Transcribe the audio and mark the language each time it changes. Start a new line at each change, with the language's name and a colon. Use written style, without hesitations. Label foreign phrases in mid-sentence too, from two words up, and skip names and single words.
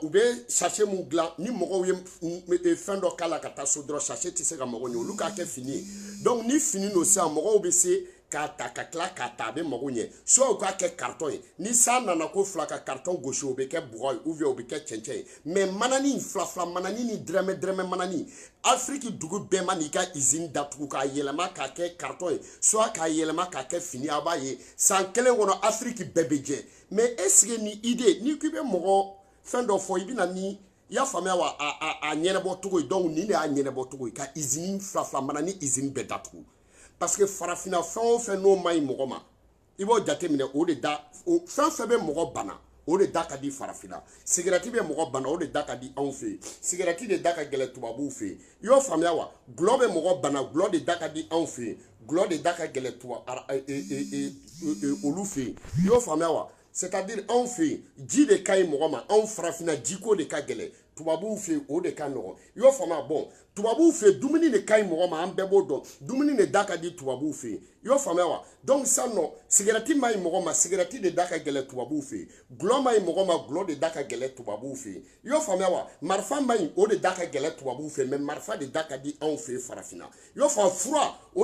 Bambara: u bɛ sachet mun dilan ni mɔgɔw ye fɛn dɔ k'a la ka taa so dɔrɔn sachet tɛ se ka mago ɲɛ olu k'a kɛ fini ye donc ni fini don sisan mɔgɔw bɛ se k'a ta ka tila k'a ta a bɛ mago ɲɛ soit u k'a kɛ carton ye ni san nana ko fila ka carton gosi o bɛ kɛ bɔgɔ ye
French: ou bien
Bambara: o bɛ kɛ cɛncɛn ye mais manani filafila manani ni dɛrɛmɛ manani Afrique dugu bɛɛ ma n'i ka usine datugu k'a yɛlɛma k'a kɛ carton ye soit k'a yɛlɛma k'a kɛ fini a b'a ye san kelen kɔnɔ Afrique bɛɛ bɛ jɛ
French: mais est ce que
Bambara: ni idée ni k'i bɛ mɔgɔ fɛn dɔ fɔ i bɛ na ni i y'a faamuya wa a ɲɛnabɔ cogo ye donc nin de y'a ɲɛnabɔ cogo ye ka usine filafila manani usine bɛɛ datugu
French: parce que
Bambara: farafina fɛn o fɛn n'o ma ɲi mɔgɔ ma i b'o jateminɛ o de da fɛn fɛn bɛ mɔgɔ bana o de da ka di farafina sigarɛti bɛ mɔgɔ bana o de da ka di anw fɛ yen sigarɛti de da ka gɛlɛn tubabuw fɛ yen i y'o faamuya wa gulɔ bɛ mɔgɔ bana gulɔ de da ka di anw fɛ yen gulɔ de da ka gɛlɛn olu fɛ yen i y'o faamuya wa c'est-à-dire anw fɛ yen ji de ka ɲi mɔgɔ ma anw farafina jiko de ka gɛlɛn tubabuw fɛ yen o de ka nɔgɔn i y'o faamuya bon tubabuw fɛ yen dumuni de ka ɲi mɔgɔ ma an bɛɛ b'o dɔn dumuni de da ka di tubabuw fɛ yen i y'o faamuya wa donc sisan nɔ sigarɛti ma ɲi mɔgɔ ma sigarɛti de da ka gɛlɛn tubabuw fɛ yen gulɔ ma ɲi mɔgɔ ma gulɔ de da ka gɛlɛn tubabuw fɛ yen i y'o faamuya wa marifa ma ɲi o de da ka gɛlɛn tubabuw fɛ yen mais marifa de da ka di anw fɛ yen farafina i y'o faamu fura o